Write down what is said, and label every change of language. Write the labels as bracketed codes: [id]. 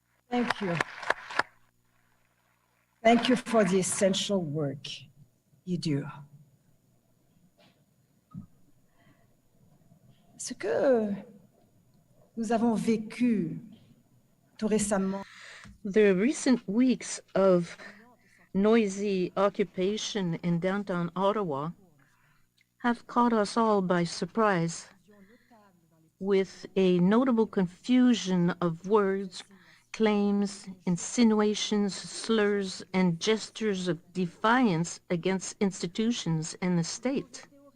[en] Thank you. Thank you for the essential work you do. [fr] Ce que nous avons vécu tout récemment. [en] The recent weeks of noisy occupation in downtown Ottawa have caught us all by surprise, with a notable confusion of words, claims, insinuations, slurs, and gestures of defiance against institutions and the state.